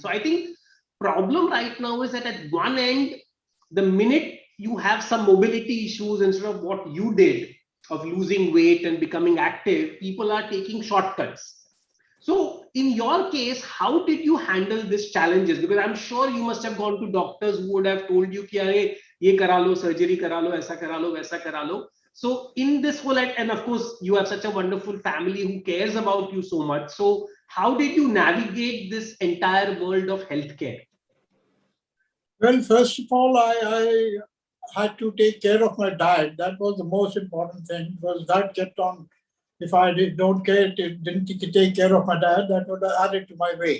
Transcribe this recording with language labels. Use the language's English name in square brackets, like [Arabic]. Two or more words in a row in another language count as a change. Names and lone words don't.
[English] So I think problem right now is that at one end, the minute you have some mobility issues, instead of what you did of losing weight and becoming active, people are taking shortcuts. So in your case, how did you handle these challenges? Because I'm sure you must have gone to doctors who would have told you [Hindi] कि अरे ये करा लो, surgery करा लो, ऐसा करा लो, वैसा करा लो. [English] So in this whole, and of course you have such a wonderful family who cares about you so much. So how did you navigate this entire world of healthcare? Well, first of all, I had to take care of my diet. That was the most important thing, because that kept on. If I didn't take care of my diet, that would have added to my weight.